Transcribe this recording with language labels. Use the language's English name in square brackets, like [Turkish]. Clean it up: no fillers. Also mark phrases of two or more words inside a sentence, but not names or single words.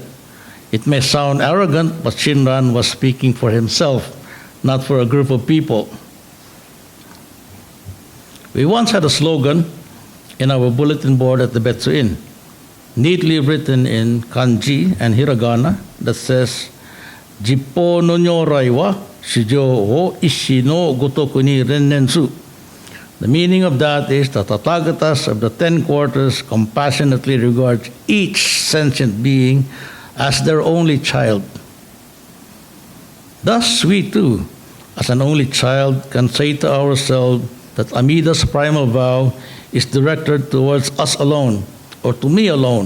[English] It may sound arrogant, but Shinran was speaking for himself, not for a group of people. We once had a slogan in our bulletin board at the Betsu Inn, neatly written in kanji and hiragana, that says, [Japanese] 十方 の 如来 は 衆生 を 一子 の ごとく に 憐念す. [English] The meaning of that is the Tathagatas of the 10 quarters compassionately regard each sentient being as their only child. Thus, we too, as an only child, can say to ourselves that Amida's primal vow is directed towards us alone, or to me alone.